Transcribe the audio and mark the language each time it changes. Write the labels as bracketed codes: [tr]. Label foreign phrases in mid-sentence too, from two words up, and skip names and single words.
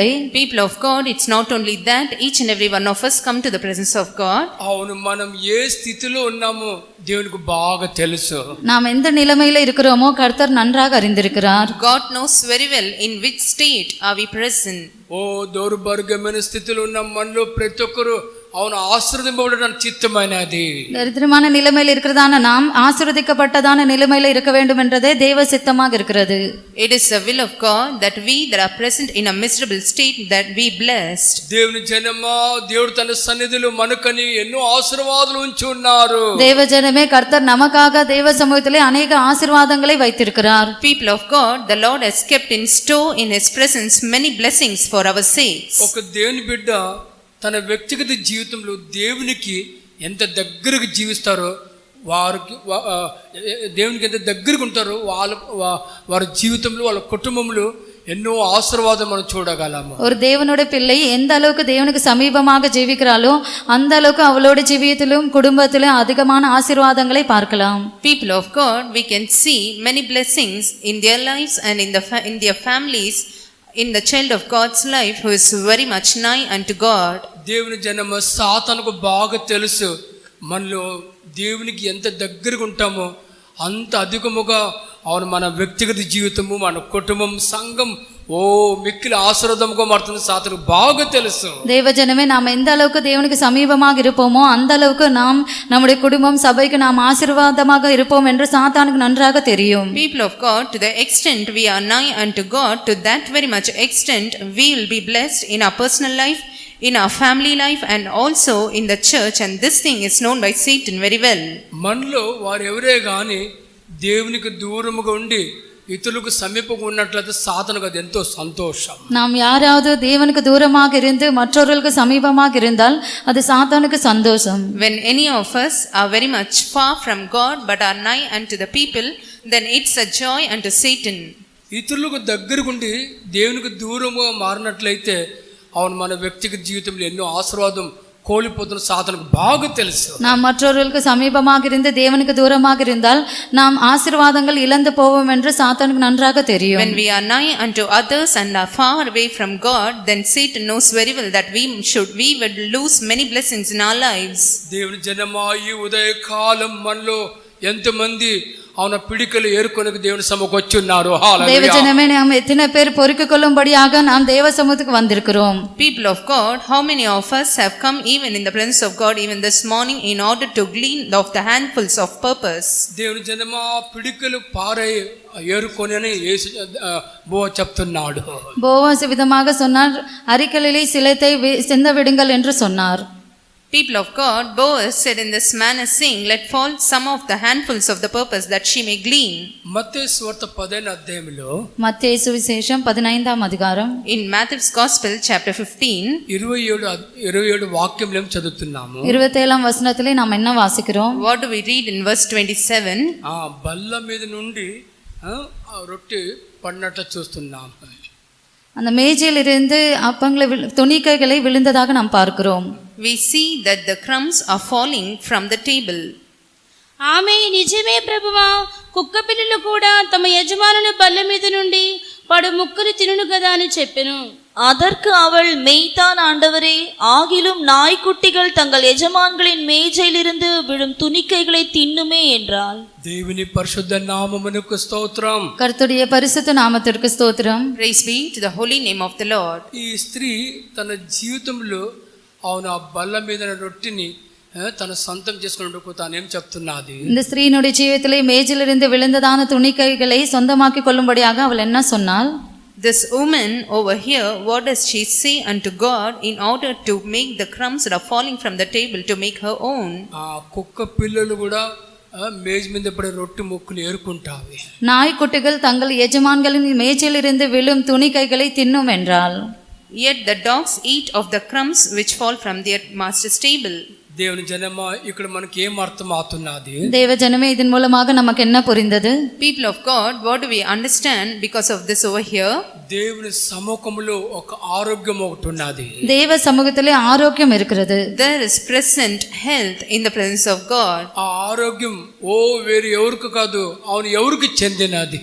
[en] People of God, it's not only that each and every one of us come to the presence of God. [te] అవును మనం ఏ స్థితిలో ఉన్నామో దేవునికి బాగా తెలుసు. [ta] நாம் எந்த நிலைமையில இருக்கிறோமோ கர்த்தர் நன்றாக அறிந்திருக்கிறார். [en] God knows very well in which state are we present. [te] దౌర్భాగ్యమైన స్థితిలో ఉన్న మనలో ప్రతి ఒక్కరు [ta] அவன் ஆசீர்வதிக்கப்பட சித்தமானது. தரித்திரமான நிலைமையில் இருக்கிறதான நாம் ஆசீர்வதிக்கப்பட்டதான நிலைமையில இருக்க வேண்டும் என்றதே தேவ சித்தமாக இருக்கிறது. [en] It is the will of God that we that are present in a miserable state that we blessed. [te] దేవుని జనమా, దేవుడు తన సన్నిధిలో మనకని ఎన్నో ఆశీర్వాదాలు ఉంచి ఉన్నారు. [ta] தேவ ஜனமே, கர்த்தர் நமக்காக தேவ சமூகத்திலே அநேக ஆசீர்வாதங்களை வைத்திருக்கிறார். [en] People of God, the Lord has kept in store in His presence many blessings for our sakes. [te] ఒక దేవుని బిడ్డ తన వ్యక్తిగత జీవితంలో దేవునికి ఎంత దగ్గరగా జీవిస్తారో, వారికి దేవునికి ఎంత దగ్గరగా ఉంటారో వారి జీవితంలో, వాళ్ళ కుటుంబంలో ఎన్నో ఆశీర్వాదం మనం చూడగలము. [ta] ஒரு தேவனுடைய பிள்ளை எந்த அளவுக்கு தேவனுக்கு சமீபமாக ஜீவிக்கிறாளோ அந்த அளவுக்கு அவளோட ஜீவியத்திலும் குடும்பத்திலும் அதிகமான ஆசீர்வாதங்களை பார்க்கலாம். [en] People of God, we can see many blessings in their lives and in their families, in the child of God's life who is very much nigh unto God. [te] దేవుని జనమ సాతానుకు బాగా తెలుసు, మనలో దేవునికి ఎంత దగ్గరగా ఉంటామో అంత అధికముగా అవును మన వ్యక్తిగత జీవితము, మన కుటుంబం, సంఘం మిక్కిలి ఆశీర్వాదముగా మారుతుంది. సాతానుకు బాగా తెలుసు. [ta] தேவ ஜனமே, நாம் எந்த அளவுக்கு தேவனுக்கு சமீபமாக இருப்போமோ அந்த அளவுக்கு நாம் நம்முடைய குடும்பம், சபைக்கு நாம் ஆசீர்வாதமாக இருப்போம் என்று சாத்தானுக்கு நன்றாக தெரியும். [en] People of God, to the extent we are nigh unto God, to that very much extent we will be blessed in our personal life, in our family life, and also in the church, and this thing is known by Satan very well. [te] మనలో వారు ఎవరే గాని దేవునికి దూరముగా ఉండి ఇతరులకు సమీపంగా ఉన్నట్లయితే సాతానుకు అది ఎంతో సంతోషం. [ta] நாம் யாராவது தேவனுக்கு தூரமாக இருந்து மற்றவர்களுக்கு சமீபமாக இருந்தால் அது சாத்தானுக்கு சந்தோஷம். [en] When any of us are very much far from God but are nigh unto the people, then it's a joy unto Satan. [te] ఇతరులకు దగ్గరగా ఉండి దేవునికి దూరముగా మారినట్లయితే అవును మన వ్యక్తిగత జీవితంలో ఎన్నో ఆశీర్వాదం కోల్పోతున్న సాతానుకు బాగా తెలుసు. [ta] நாம் மற்றவர்களுக்கு சமீபமாக இருந்து தேவனுக்கு தூரமாக இருந்தால் நாம் ஆசீர்வாதங்கள் இழந்து போவோம் என்று சாத்தானுக்கு நன்றாக தெரியும். [en] When we are nigh unto others and are far away from God, then Satan knows very well that we would lose many blessings in our lives. [te] దేవుని జనమా, ఈ ఉదయ కాలం మనలో ఎంతమంది [ta] அவன பிடிக்கல ஏற்கனவே தேவன் சமூகம் [te] வச்சுన్నారు. [ta] தேவ ஜனமே, நாம் எத்தனை பேர் பொறுக்கிக் கொள்ளும்படியாக நாம் தேவ சமூகத்துக்கு வந்திருக்கிறோம். [en] People of God, how many of us have come even in the presence of God even this morning in order to glean of the handfuls of purpose? [te] దేవుని జనమా, పిడికలు పారే ఏరుకొనని యేసు బోవా చెప్తున్నాడు. [ta] போவாஸ் விதமாக சொன்னார், அரிக்கலிலே சிலத்தை சிந்த விடுங்கள் என்று சொன்னார். [en] People of God, Boaz said in this manner, saying, let fall some of the handfuls of the purpose that she may glean. [te] మత్తయి సువార్త 15వ అధ్యాయంలో, [ta] மத்தேயு சுவிசேஷம் 15వ அதிகாரம், [en] in Matthew's Gospel chapter 15, [te] 27 వాక్యంలో చదువుతున్నాము. [ta] 27వ వచనத்திலே நாம் என்ன வாசிக்கிறோம்? [en] what do we read in verse 27? [te] బల్ల మీద నుండి రొట్టె పడినట్లు చూస్తున్నాం. [ta] அந்த மேஜையிலிருந்து துணிக்கைகளை விழுந்ததாக நாம் பார்க்கிறோம். [en] We see that the crumbs are falling from the table. [te] ఆమె నిజమే ప్రభువా, కుక్క పిల్లలు కూడా తమ యజమానుల బల్ల మీద నుండి పడు ముక్కలు తినును కదా అని చెప్పెను. [ta] அதற்கு அவள், மெய்தான் ஆண்டவரே, ஆகிலும் நாய்க்குட்டிகள் தங்கள் எஜமான்களின் மேஜையிலிருந்து விழும் துணிக்கைகளை தின்னுமே என்றாள். [te] దేవుని పరిశుద్ధ నామమునకు స్తోత్రం. [ta] கர்த்தருடைய பரிசுத்த நாமத்திற்கு ஸ்தோத்திரம். [en] Praise be to the holy name of the Lord. [te] ఈ స్త్రీ తన జీవితంలో అవును ఆ బల్ల మీద రొట్టెని తన సొంతం చేసుకున్నప్పుడు తానేం చెప్తున్నది? [ta] இந்த ஸ்திரீனுடைய ஜீவிதத்திலே மேஜையிலிருந்து விழுந்ததான துணிக்கைகளை சொந்தமாக்கிக் கொள்ளும்படியாக அவள் என்ன சொன்னாள்? [en] This woman over here, what does she say unto God in order to make the crumbs that are falling from the table to make her own? [te] కుక్క పిల్లలు కూడా మేజ్ మీద పడే రొట్టె ముక్కలు ఏరుకుంటావి. [ta] நாய்க்குட்டிகள் தங்கள் எஜமான்களின் மேஜையிலிருந்து விழும் துணிக்கைகளை தின்னும் என்றாள். [en] Yet the dogs eat of the crumbs which fall from their master's table. [te] దేవుని జనమా, ఇక్కడ మనకి ఏం అర్థం అవుతున్నది? [ta] தேவ ஜனமே, இதன் மூலமாக நமக்கு என்ன புரிந்தது? [en] People of God, what do we understand because of this over here? [te] దేవుని సముఖములో ఒక ఆరోగ్యం ఒకటి ఉన్నది. [ta] தேவ சமூகத்திலே ஆரோக்கியம் இருக்கிறது. [en] There is present health in the presence of God. [te] ఆ ఆరోగ్యం వేరే ఎవరికి కాదు, అవును ఎవరికి చెందినది.